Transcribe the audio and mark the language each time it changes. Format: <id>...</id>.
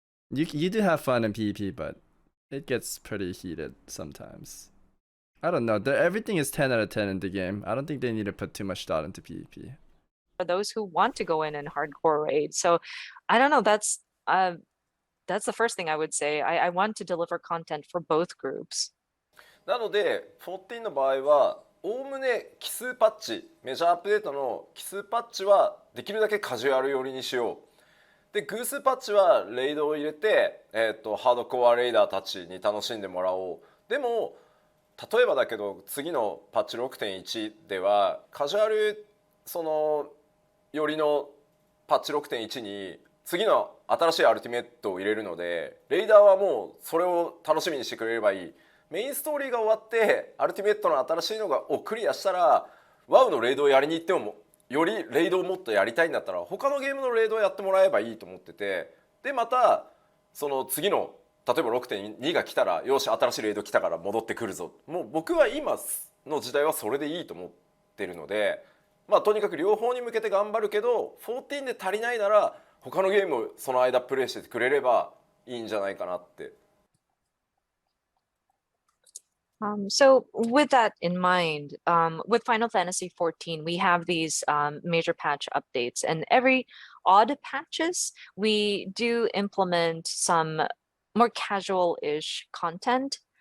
<en>You do have fun in PvP, but it gets pretty heated sometimes. I don't know. Everything is 10 out of 10 in the game. I don't think they need to put too much thought into PvP. For those who want to go in and hardcore raid. So I don't know. That's the first thing I would say. I want to deliver content for both groups.</en> <ja>なので14の場合はおおむね奇数パッチ、メジャーアップデートの奇数パッチはできるだけカジュアル寄りにしよう。で偶数パッチはレイドを入れて、ハードコアレイダーたちに楽しんでもらおう。でも例えばだけど次のパッチ 6.1 ではカジュアルそのよりのパッチ 6.1 に次の新しいアルティメットを入れるので、レイダーはもうそれを楽しみにしてくれればいい。メインストーリーが終わってアルティメットの新しいのをクリアしたらワウのレイドをやりに行ってもよりレイドをもっとやりたいんだったら他のゲームのレイドをやってもらえばいいと思ってて、でまたその次の例えば 6.2 が来たらよし新しいレイド来たから戻ってくるぞ。もう僕は今の時代はそれでいいと思ってるので、まあとにかく両方に向けて頑張るけど14で足りないなら他のゲームをその間プレイしてくれればいいんじゃないかなって。</ja> <en>So with that in mind, with Final Fantasy XIV, we have these major patch updates, and every odd patches, we do implement some more casual-ish content.</en>